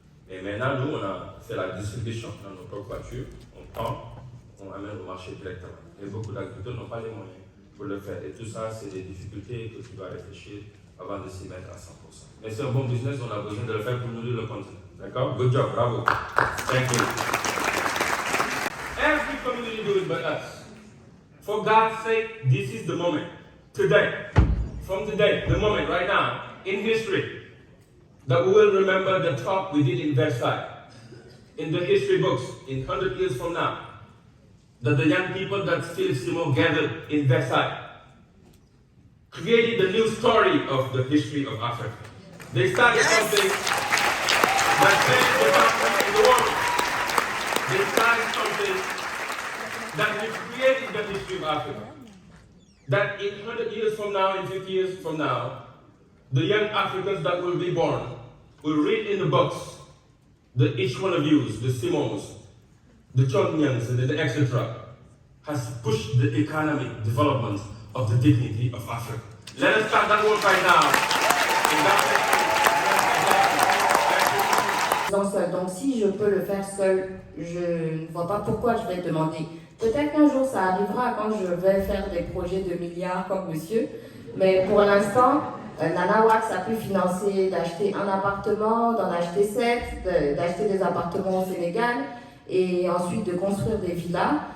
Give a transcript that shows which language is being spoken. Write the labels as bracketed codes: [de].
[fr] Et maintenant, nous, on a fait la distribution dans nos propres voitures. On prend, on amène au marché directement. Et beaucoup d'agriculteurs n'ont pas les moyens pour le faire. Et tout ça, c'est des difficultés que tu dois réfléchir avant de s'y mettre à 100%. Mais c'est un bon business, on a besoin de le faire pour nourrir le continent. [en] D'accord? Good job, bravo. Thank you. Every community do it but us. For God's sake, this is the moment. Today, from today, the moment right now, in history, that we will remember the talk we did in Versailles, in the history books, in 100 years from now, that the young people that Philip Simon gathered in Versailles created the new story of the history of Africa. They started something that changed the continent in the world. They started something that will create the history of Africa. That in 100 years from now, in 50 years from now, the young Africans that will be born will read in the books that each one of you, the Simons, the Chonyans, and the etc., has pushed the economic development of the dignity of Africa. Let us start that work right now. [fr] Donc si je peux le faire seul, je ne vois pas pourquoi je vais demander. Peut-être qu'un jour ça arrivera quand je vais faire des projets de milliards comme monsieur, mais pour l'instant, Nana Wax a pu financer d'acheter un appartement, d'en acheter 7, d'acheter des appartements au Sénégal et ensuite de construire des villas.